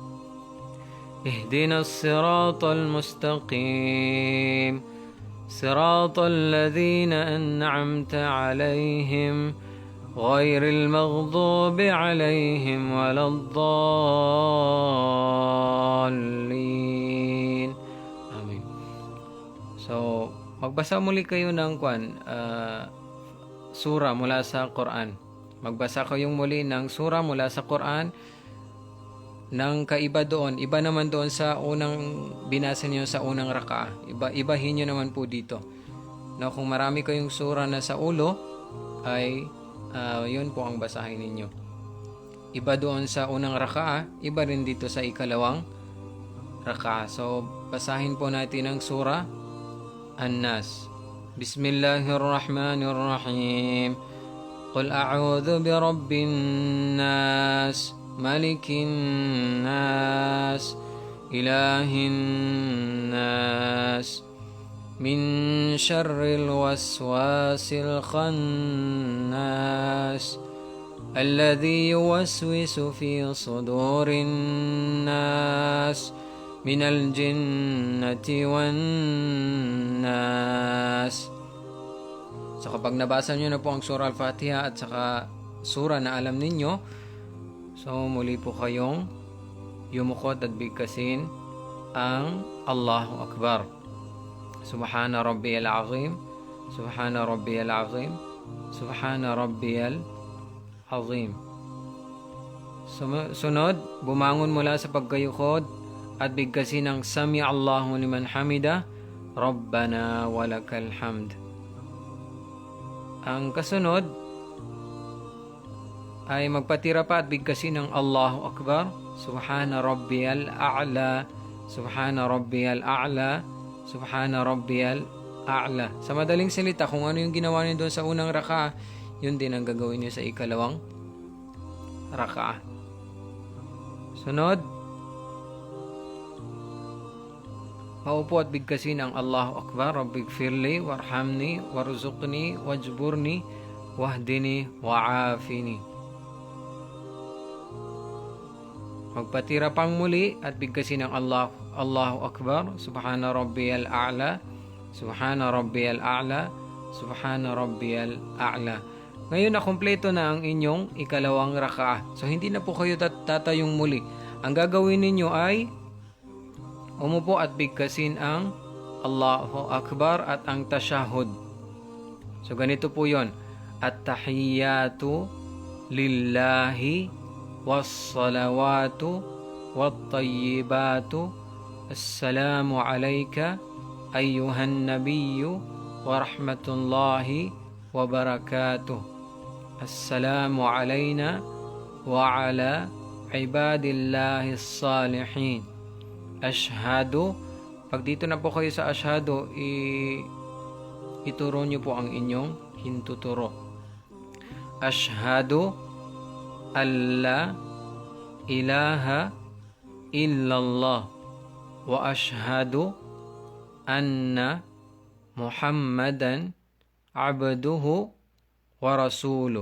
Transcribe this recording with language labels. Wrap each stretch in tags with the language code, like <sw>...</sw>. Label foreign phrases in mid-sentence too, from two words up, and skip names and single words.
<ar>اهدنا الصراط المستقيم صراط الذين أنعمت عليهم غير المغضوب عليهم ولا الضالين. Amen.</ar> <tl>So, magbasa muli kayo ng sura mula sa Quran. Magbasa kayong muli ng sura mula sa Quran ng kaiba doon. Iba naman doon sa unang binasa niyo sa unang raka'a. Ibahin niyo naman po dito. No, kung marami kayong sura na sa ulo, ay yun po ang basahin ninyo. Iba doon sa unang raka'a, iba rin dito sa ikalawang raka'a. So, basahin po natin ang sura An-Nas.</tl> <ar>Bismillahirrahmanirrahim. قل أعوذ برب الناس ملك الناس إله الناس من شر الوسواس الخناس الذي يوسوس في صدور الناس من الجنة والناس.</ar> <tl>So kapag nabasa nyo na po ang Surah Al-Fatiha at saka sura na alam ninyo, so muli po kayong yumukod at bigkasin ang</tl> <ar>الله أكبر. سبحان ربي العظيم سبحان ربي العظيم سبحان ربي العظيم, Subhana Rabbiyal Azim.</ar> <tl>Sunod, bumangon mula sa pagkayukod at bigkasin ang</tl> <ar>سمع الله لمن حمده ربنا ولك الحمد.</ar> <tl>Ang kasunod ay magpatira pa at bigkasin ng</tl> <ar>الله أكبر سبحان ربي الأعلى سبحان ربي الأعلى سبحان ربي الأعلى.</ar> <tl>Sa madaling salita, kung ano yung ginawa niyo doon sa unang raka'a, yun din ang gagawin niyo sa ikalawang raka'a. Sunod, maupo at bigkasin ang</tl> <ar>الله أكبر رب اغفر لي وارحمني وارزقني واجبرني واهدني وعافني.</ar> <tl>Magpatira pang muli at bigkasin ang</tl> <ar>الله أكبر سبحان ربي الأعلى سبحان ربي الأعلى سبحان ربي الأعلى.</ar> <tl>Ngayon na kumpleto na ang inyong ikalawang raka'a. So hindi na po kayo tatayong muli. Ang gagawin ninyo ay umupo at bigkasin ang</tl> <ar>الله أكبر</ar> <tl>at ang tashahud. So ganito po yon.</tl> <ar>التحيات لله والصلوات والطيبات. السلام عليك أيها النبي ورحمة الله وبركاته. السلام علينا وعلى عباد الله الصالحين. Ashhadu.</ar> <tl>Pag dito na po kayo sa ashhadu, ituro nyo po ang inyong hintuturo.</tl> <ar>أشهد أن لا إله إلا الله وأشهد أن محمدا عبده ورسوله.</ar>